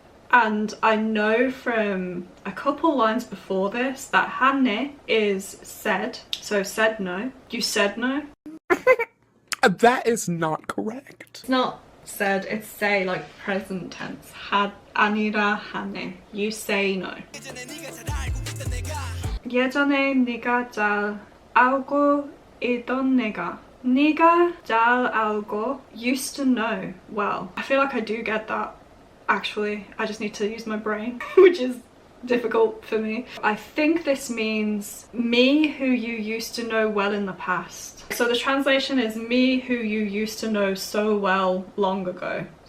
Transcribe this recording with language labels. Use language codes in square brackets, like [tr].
[en] And I know from a couple lines before this that 하네 is said. So said no. You said no. That is not correct. It's not said, it's say, like present tense. [ko] 아니라 하네. [en] You say no. [ko] 예전에 네가 잘 알고 있던 내가. 네가 잘 알고 [en] used to know well. I feel like I do get that. Actually, I just need to use my brain, which is difficult for me. I think this means me who you used to know well in the past. So the translation is me who you used to know so well long ago.